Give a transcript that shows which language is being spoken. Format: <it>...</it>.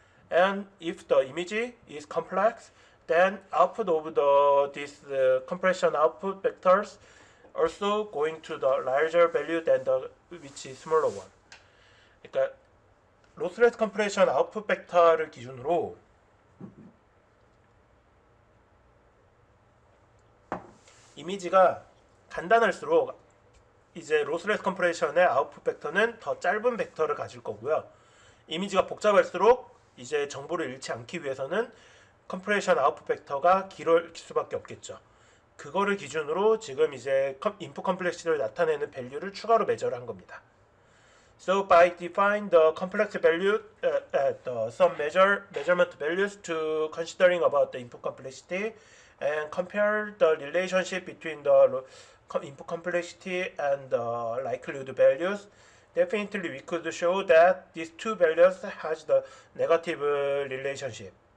<en>And if the image is complex, then output of this compression output vectors also going to the larger value than the which is smaller one.</en> <ko>그러니까 lossless compression output 벡터를 기준으로 이미지가 간단할수록 이제 로스레스 컴프레션의 아웃풋 벡터는 더 짧은 벡터를 가질 거고요. 이미지가 복잡할수록 이제 정보를 잃지 않기 위해서는 컴프레션 아웃풋 벡터가 길 수밖에 없겠죠. 그거를 기준으로 지금 이제 인풋 컴플렉시티를 나타내는 밸류를 추가로 매저를 겁니다.</ko> <en>So by define the complex value some measurement values to considering about the input complexity and compare the relationship between the input complexity and the likelihood values, definitely we could show that these two values has the negative relationship.</en>